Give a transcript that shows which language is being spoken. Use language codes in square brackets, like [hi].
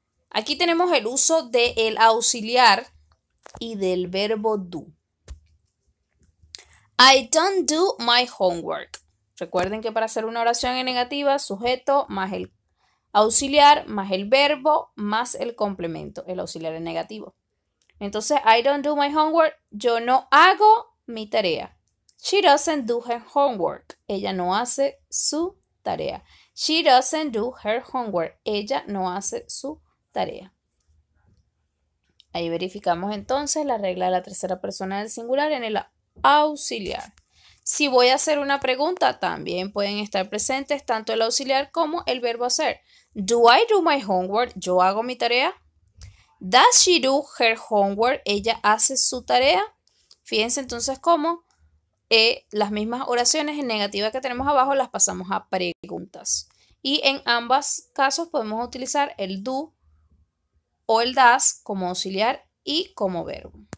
[es] Aquí tenemos el uso del auxiliar y del verbo do. [en] I don't do my homework. [es] Recuerden que para hacer una oración en negativa, sujeto más el auxiliar más el verbo más el complemento. El auxiliar en negativo. Entonces, [en] I don't do my homework. [es] Yo no hago mi tarea. [en] She doesn't do her homework. [es] Ella no hace su tarea. [en] She doesn't do her homework. [es] Ella no hace su tarea. Ahí verificamos entonces la regla de la tercera persona del singular en el auxiliar. Si voy a hacer una pregunta, también pueden estar presentes tanto el auxiliar como el verbo hacer. [en] Do I do my homework? [es] ¿Yo hago mi tarea? [en] Does she do her homework? [es] ¿Ella hace su tarea? Fíjense entonces cómo las mismas oraciones en negativa que tenemos abajo las pasamos a preguntas. Y en ambos casos podemos utilizar el do o el does como auxiliar y como verbo.